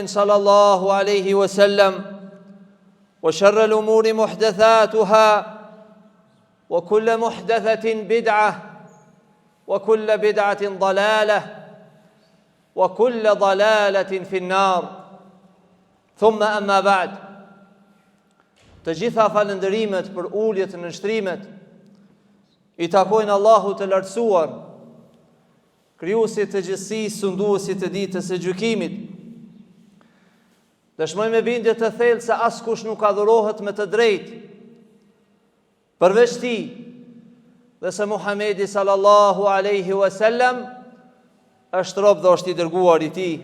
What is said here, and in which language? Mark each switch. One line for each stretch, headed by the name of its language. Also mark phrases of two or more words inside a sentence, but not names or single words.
Arabic: صلى الله عليه وسلم وشر الأمور محدثاتها وكل محدثة بدعة وكل بدعة ضلالة وكل ضلالة في النار ثم أما بعد
Albanian: Të gjitha falëndërimet për uljet në nështrimet i takojnë Allahu të lartësuar, krijuesit të gjithësisë, sunduesit të ditës së gjykimit. Dëshmoj me bindje të thellë se askush nuk adhurohet me të drejtë përveç Tij, dhe se Muhamedi
Arabic: صلى الله عليه وسلم
Albanian: është rob dhe është i dërguar i Tij.